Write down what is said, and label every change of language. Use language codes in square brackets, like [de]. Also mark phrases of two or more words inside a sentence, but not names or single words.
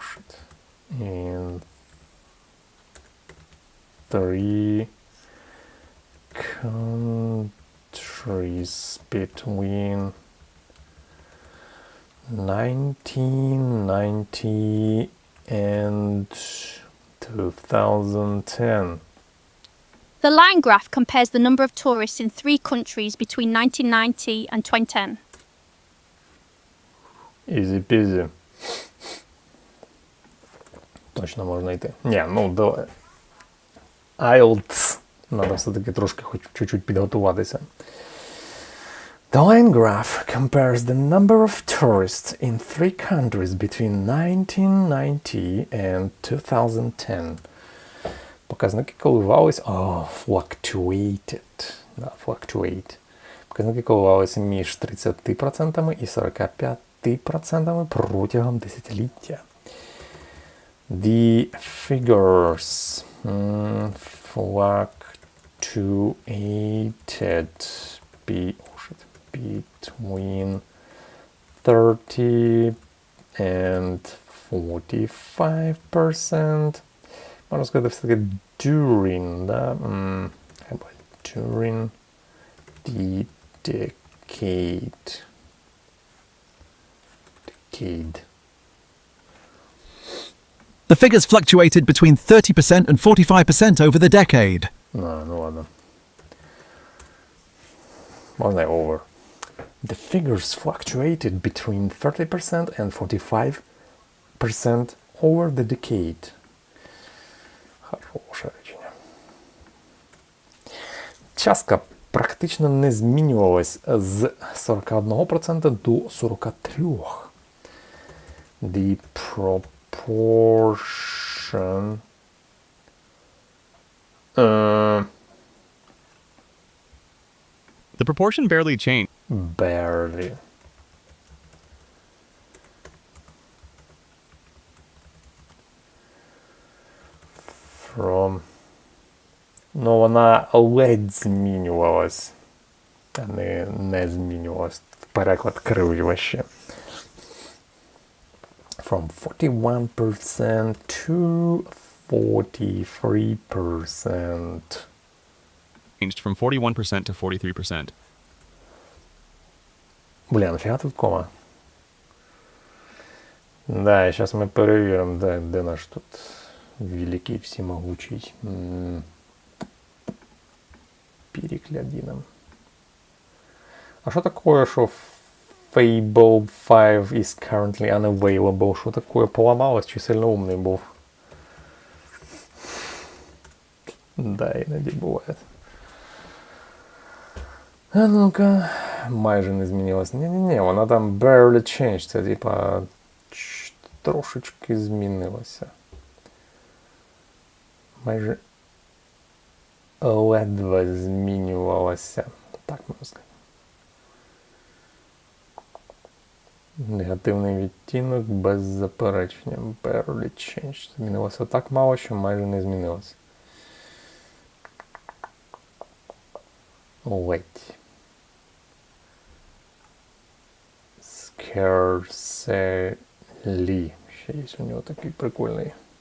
[en] 3 countries between 1990 and 2010. The line graph compares the number of tourists in 3 countries between 1990 and 2010. Easy peasy. [uk] Точно можна йти. Ні, ну давай. IELTS. Надо все-таки трошки хоч чуть-чуть підготуватися. [en] The line graph compares the number of tourists in 3 countries between 1990 and 2010. [uk] Показники коливались... fluctuated. [en] Да, fluctuate. [uk] Показники коливалися між 30% і 45% протягом десятиліття. [en] The figures fluctuated between 30 and 45%. [uk] Можна сказати, все-таки during, да? [en] During the decade. The figures fluctuated between 30% and 45% over the decade. [uk] Ну ладно. Можна over. [en] The figures fluctuated between 30% and 45% over the decade. [uk] Хороше речення. Частка практично не змінювалась з 41% до 43%. [en] The proportion The proportion barely changed. Barely. From. [uk] Ну, вона ледь змінювалась. А не змінювалась. Переклад кривий вообще. [en] From 41% to 43%. Changed from 41% to 43%. [uk] Бля, нафіга тут кома? Да, і зараз ми перевіримо, де наш тут великий всемогучий. Переклядином. А що таке, що Fable 5 [en] is currently unavailable? [uk] Що таке? Поламалось чи сильно умний був? Да, іноді буває. А ну-ка, майже не змінилось. Ні-ні-ні, вона там [en] barely changed, [uk] це типа трошечки змінилося. Майже ледве змінювалося. Так можна сказати. Негативний відтінок без заперечення. [en] Barely changed. [uk] Змінилося так мало, що майже не змінилося. Ледь. [en] Scarcely. [uk] Ще є у нього такий прикольний.